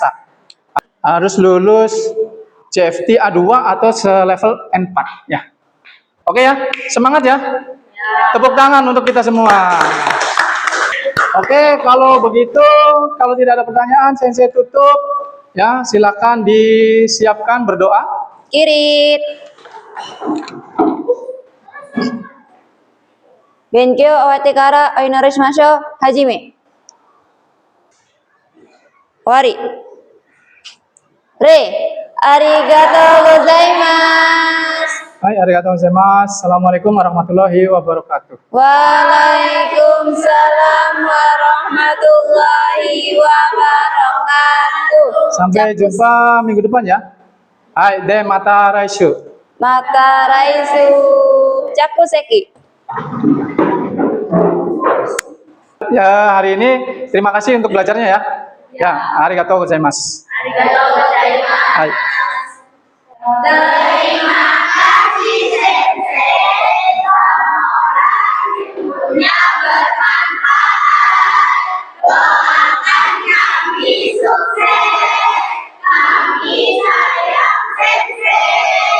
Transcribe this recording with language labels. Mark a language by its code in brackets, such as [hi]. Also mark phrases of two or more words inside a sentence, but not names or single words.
[id] Harus lulus JFT A2 atau selevel N4 ya. Oke ya, semangat ya. Tepuk tangan untuk kita semua. Oke, kalau begitu, kalau tidak ada pertanyaan, Sensei tutup ya. Silakan disiapkan berdoa. [ja] Kirit. 勉強終わってからお祈りしましょう. 始め。終わり. Re. ありがとうございます. はい、ありがとうございます. [ar] السلام عليكم ورحمة الله وبركاته. وعليكم السلام ورحمة الله وبركاته. [id] Sampai jumpa minggu depan ya. [ja] はい、では、また来週. また来週。着席. [id] Ya, hari ini terima kasih untuk belajarnya ya. Ya, [ja] ありがとうございます. ありがとうございます. Hai. [id] Terima kasih Sensei. Ilmunya bermanfaat. Doakan kami sukses. Kami sayang Sensei.